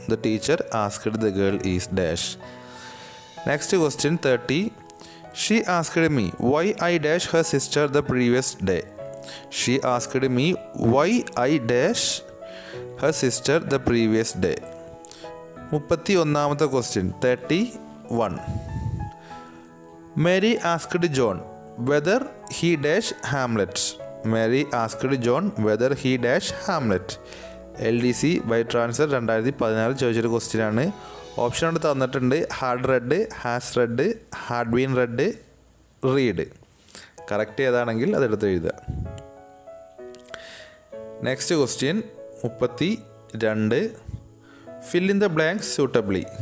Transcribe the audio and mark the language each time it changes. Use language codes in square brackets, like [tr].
[en] The teacher asked the girl is dash. Next question 30. She asked me why I dash her sister the previous day. She asked me why I dash her sister the previous day. 31ാമത്തെ question 31. Mary asked John whether he dash Hamlet. Mary asked John whether he dash Hamlet. [ml] LDC by transfer 2014 ചോദിച്ചൊരു question ആണ്. Option കൊണ്ട് തന്നിട്ടുണ്ട്. [en] Had read, has read, had been read, read. [ml] Correct ഏതാണെങ്കിൽ അതെടുത്ത് എഴുതുക. [en] Next question 32. Fill in the blanks suitably.